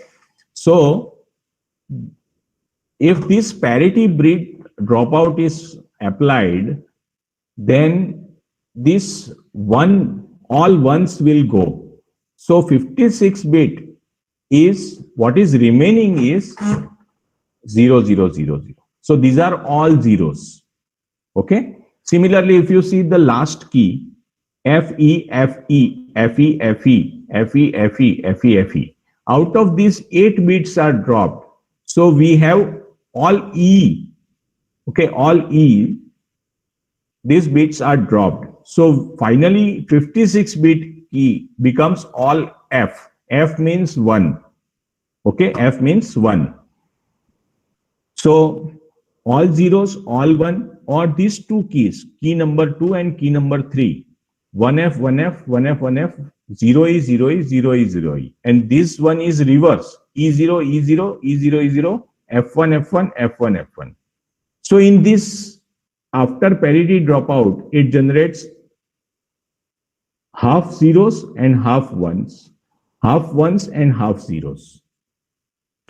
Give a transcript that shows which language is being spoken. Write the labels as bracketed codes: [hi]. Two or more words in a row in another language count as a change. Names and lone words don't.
[en] So if this parity bit dropout is applied, then this all ones will go. So 56 bit is what is remaining is 0, 0, 0, 0. So these are all zeros. Okay. Similarly, if you see the last key, F E F E F E F E F E F E F E F E, out of these 8 bits are dropped. So we have all E. Okay, all E. These bits are dropped. So finally, 56-bit key becomes all F. F means 1. Okay, F means 1. So all zeros, all 1, or these two keys, key number 2 and key number 3. 1F, 1F, 1F, 1F, 0E, 0E, 0E, 0E. And this one is reverse. E0, E0, E0, E0, F1, F1, F1, F1. So in this, after parity dropout, it generates half zeros and half ones and half zeros.